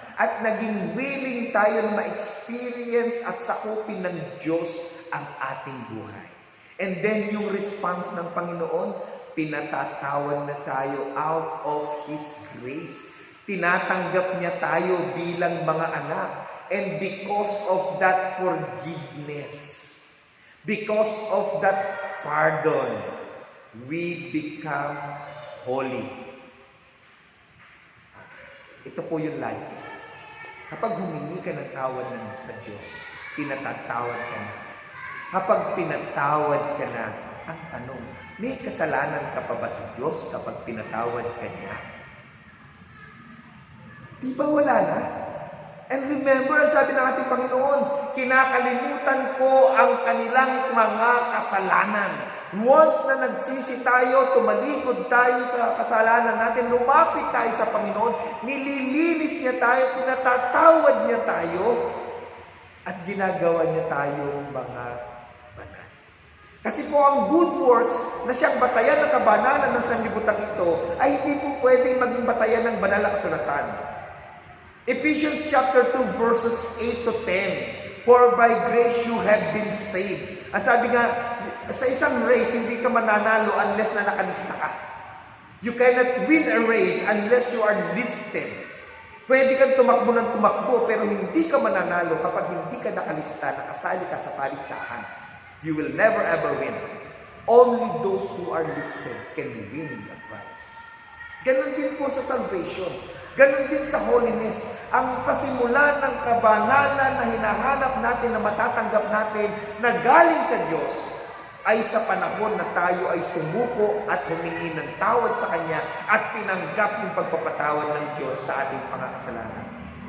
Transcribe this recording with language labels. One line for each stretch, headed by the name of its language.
Filipino: At naging willing tayo na ma-experience at sakupin ng Diyos ang ating buhay. And then yung response ng Panginoon, pinatatawad na tayo
English: out of His grace.
Filipino: Tinatanggap niya tayo bilang mga anak.
English: And because of that forgiveness, because of that pardon, we become holy.
Filipino: Ito po yung logic. Kapag humingi ka ng tawad sa Diyos, pinatatawad ka na. Kapag pinatawad ka na, ang tanong, may kasalanan ka pa ba sa Diyos kapag pinatawad ka niya? Di ba wala na?
English: And remember,
Filipino: sabi ng ating Panginoon, kinakalimutan ko ang kanilang mga kasalanan. Once na nagsisi tayo, tumalikod tayo sa kasalanan natin, lumapit tayo sa Panginoon, nililinis niya tayo, pinatatawad niya tayo, at ginagawa niya tayong mga banal. Kasi po ang good works na siyang batayan ng kabanalan ng sanlibutan ito ay hindi po pwedeng maging batayan ng banal na kasulatan.
English: Ephesians chapter 2 verses 8 to 10. For by grace you have been saved.
Filipino: Ang sabi nga, sa isang race, hindi ka mananalo unless na nakalista ka.
English: You cannot win a race unless you are listed.
Filipino: Pwede kang tumakbo ng tumakbo, pero hindi ka mananalo kapag hindi ka nakalista, nakasali ka sa paligsahan.
English: You will never ever win. Only those who are listed can win the prize.
Filipino: Ganon din po sa salvation. Ganon din sa holiness. Ang pasimulan ng kabanalan na hinahanap natin, na matatanggap natin, na galing sa Diyos, ay sa panahon na tayo ay sumuko at humingi ng tawad sa Kanya at tinanggap yung pagpapatawad ng Diyos sa ating mga kasalanan.